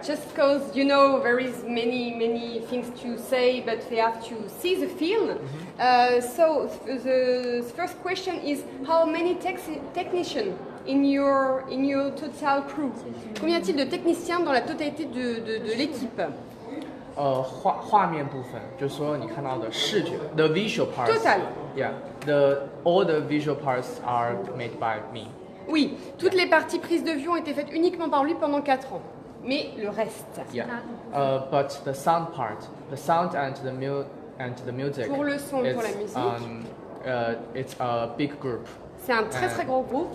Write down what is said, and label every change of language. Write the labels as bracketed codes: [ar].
[en] Just because, you know, there is many things to say, but they have to see the film. So, the first question is, how many technicians in your total crew? [fr] Combien y a-t-il de techniciens dans la totalité de l'équipe? [zh] 画面部分就是说你看到的视觉 [en] the visual parts. Total. Yeah. All the visual parts are made by me. [fr] Oui, toutes les parties prises de vue ont été faites uniquement par lui pendant 4 ans. Mais le reste. [en] Yeah. But the sound part, the sound and the music. [fr] Pour le son, pour la musique. [en] It's a big group. [fr] C'est un très gros groupe.